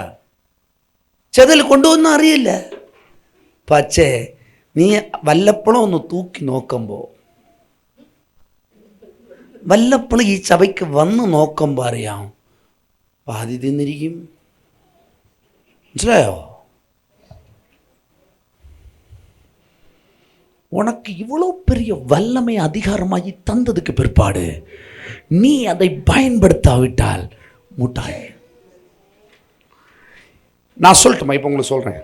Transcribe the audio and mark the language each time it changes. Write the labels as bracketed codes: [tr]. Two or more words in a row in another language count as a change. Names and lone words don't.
[ml] ചെതൽ കൊണ്ടുപോകുന്ന അറിയില്ല. പക്ഷേ നീ വല്ലപ്പോഴും ഒന്ന് തൂക്കി നോക്കുമ്പോൾ, വല്ലപ്പോഴും ഈ ചവയ്ക്ക് വന്ന് നോക്കുമ്പോൾ അറിയാം പാതി തിന്നിരിക്കും. മനസ്സിലായോ? [ta] உனக்கு இவ்வளோ பெரிய வல்லமை அதிகாரமாகி தந்ததுக்கு பிற்பாடு நீ அதை பயன்படுத்தாவிட்டால் முட்டாள். நான் சொல்லட்டுமா? இப்போ உங்களுக்கு சொல்கிறேன்.